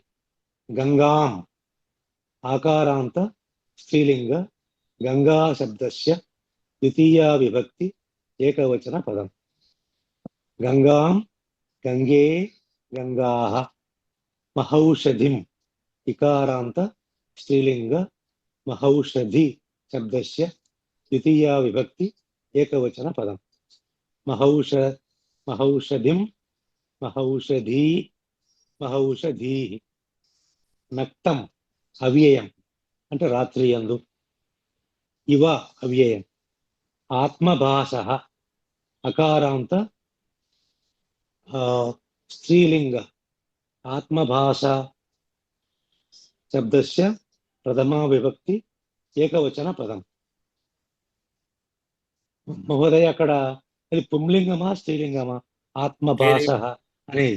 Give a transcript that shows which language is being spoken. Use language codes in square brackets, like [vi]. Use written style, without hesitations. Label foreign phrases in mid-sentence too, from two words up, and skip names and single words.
[sa] गंगाम् आकारान्त स्त्रीलिंग गंगा शब्दस्य द्वितीया विभक्ति एकवचन पदम् गंगां गंगे गंगाः महौषधिम् इकारान्त स्त्रीलिंग महौषधि शब्दस्य द्वितीया विभक्ति एकवचन पदम् महौषधिं महौषधी महौषधीः नक्तम् अव्ययम् [te] అంటే రాత్రి యందు [sa] ఇవ అవ్యయం ఆత్మభాసః అకారాంత స్త్రీలింగ ఆత్మభాష శబ్దస్య ప్రథమా విభక్తి ఏకవచన పదం మహోదయ [te] అక్కడ అది పుంలింగమా స్త్రీలింగమా ఆత్మభాష అనేది